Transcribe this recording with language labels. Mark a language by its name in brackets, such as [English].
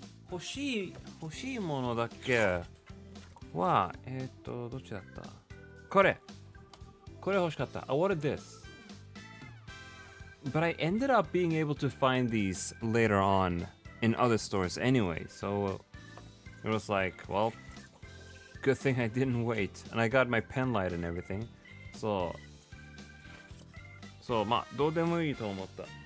[Japanese] 欲しいものだっけは、どっちだった？これ欲しかった。 [English] I wanted this. But I ended up being able to find these later on in other stores anyway. So it was like, well, good thing I didn't wait. And I got my pen light and everything. [Japanese] So, まあ、どうでもいいと思った。